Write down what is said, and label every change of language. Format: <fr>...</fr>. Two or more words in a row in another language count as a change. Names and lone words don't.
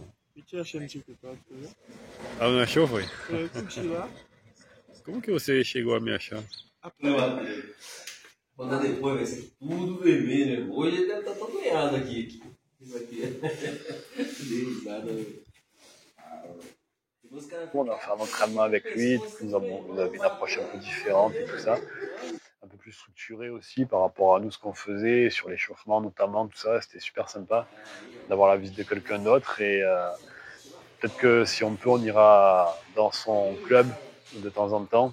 <pt>E te achando no TikTok, tá vendo? Ah, me achou, foi? Eu curti lá. Como que você chegou a me achar? Quando depois vai ser tudo vermelho. Hoje ele deve estar todo ganhado aqui. Isso aqui.</pt> <fr>On a fait un entraînement avec lui, nous avons une approche un peu différente et tout ça, un peu plus structurée aussi par rapport à nous, ce qu'on faisait, sur l'échauffement notamment, tout ça, c'était super sympa d'avoir la visite de quelqu'un d'autre et peut-être que si on peut, on ira dans son club de temps en temps.</fr>